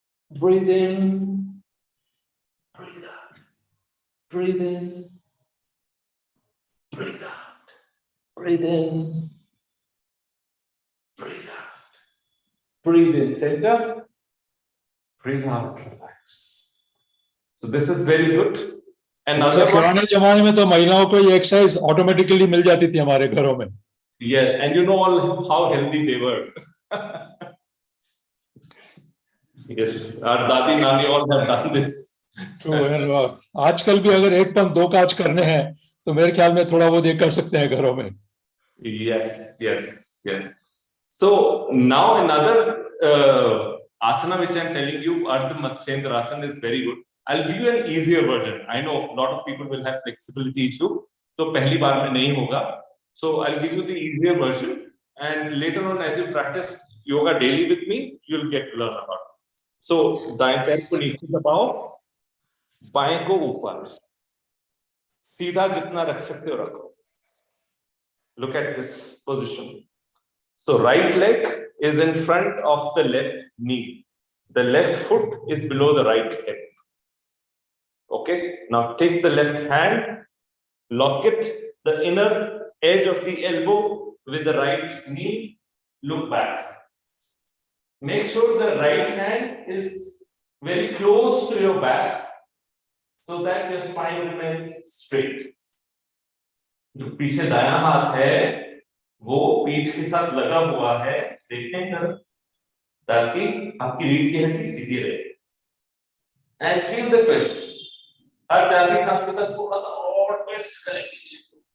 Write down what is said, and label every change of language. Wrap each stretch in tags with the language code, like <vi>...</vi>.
<en>Breathe in. Breathe out. Breathe in. Breathe out. Breathe in. Breathe out. Breathe in. Center. breathe out, relax. So this is very good. Another</en> <hi>पुराने जमाने में तो महिलाओं को ये exercise automatically मिल जाती थी हमारे घरों में.</hi> <en>Yeah, and you know all how healthy they were. Yes, our dadi, nani all have done this. True.</en> <hi>And आजकल भी अगर एक पन दो काज करने हैं तो मेरे ख्याल में थोड़ा वो देख कर सकते हैं घरों में.</hi> <en>Yes, yes, yes. So now another asana which I'm telling you, Ardha Matsyendrasana, is very good. I'll give you an easier version. I know a lot of people will have flexibility issue,</en> <hi>तो पहली बार में नहीं होगा.</hi> <en>So I'll give you the easier version, and later on as you practice yoga daily with me, you'll get to learn about it. So</en> <hi>दाएं पैर को नीचे दबाओ, बाएं को ऊपर, सीधा जितना रख सकते हो रखो.</hi> <en>Look at this position. So right leg is in front of the left knee. The left foot is below the right hip. Okay, now take the left hand, lock it, the inner edge of the elbow with the right knee, look back. Make sure the right hand is very close to your back so that your spine remains straight.</en> <hi>जो पीछे दायां हाथ है वो पीठ के साथ लगा हुआ है, देखने का, ताकि आपकी रीढ़ की हड्डी सीधी रहे.</hi> <en>And feel the twist.</en> <hi>हर चार की सांस के साथ थोड़ा सा और ट्विस्ट करेंगे.</hi>